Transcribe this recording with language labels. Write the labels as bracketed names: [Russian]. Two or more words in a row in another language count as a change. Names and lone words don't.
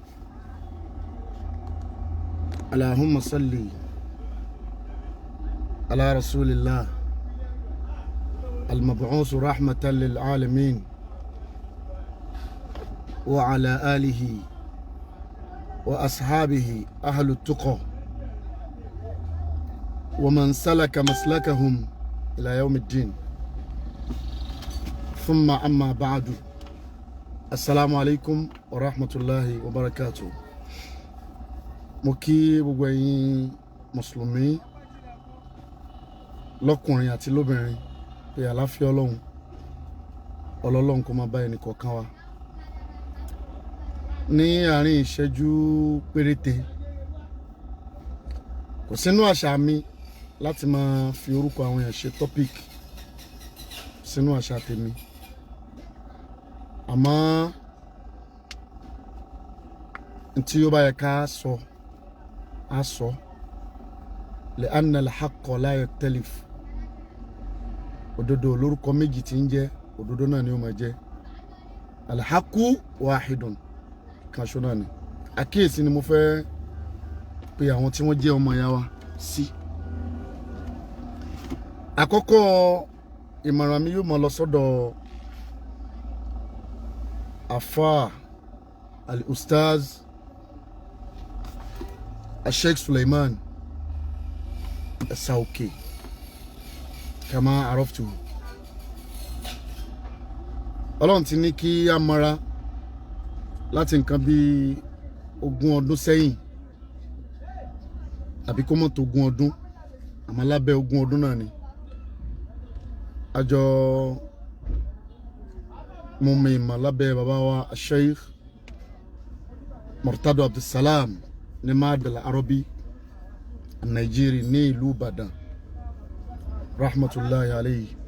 [Arabic] اللهم صل على رسول الله المبعوث رحمة للعالمين وعلى آله وأصحابه أهل التقى ومن سلك مسلكهم إلى يوم الدين. ثم أما بعد، السلام عليكم ورحمة الله وبركاته. [Yoruba] mo kí gbogbo ẹ̀yin mùsùlùmí lọ́kùnrin àti lóbìnrin pé àlàáfíà Ọlọ́run kó máa bá ẹnì kọ̀ọ̀kan wa. Ní àárín ìṣẹ́jú péréte, kò sínú àṣà mi láti máa fi orúkọ àwọn èèyàn ṣe topic sínú àṣà tèmi, àmọ́ tí ó bá yẹ ká sọ á sọ [Arabic] لأن الحق لا يختلف. [Yoruba] òdodo lórúkọ méjì tí ń jẹ́ òdodo náà ni ó máa jẹ́. [Arabic] الحق واحد [Yoruba] kan ṣo náà ni. àkíyèsí ni mo fẹ́ pe àwọn tí wọ́n jẹ́ ọmọ ìyá wa sí. àkọ́kọ́ ìmọ̀ràn mi yóò máa lọ sọ́dọ̀ afa al-ustaz al-sheikh Suleiman Asauke [Arabic] كما عرفت. [Yoruba] Ọlọ́run ti ní kí a mọ́ra láti nǹkan bí 20 ọdún sẹ́yìn, àbí kó mọ́ tó 20 ọdún, àmọ́ lábẹ́ 20 ọdún náà ni àjọ mo mi ìmọ̀ lábẹ́ bàbá wa Sheikh Murtado Abdulsalam ní Madal Arabi Nàìjíríà ní ìlú Ìbàdàn [Arabic] رحمة الله عليه.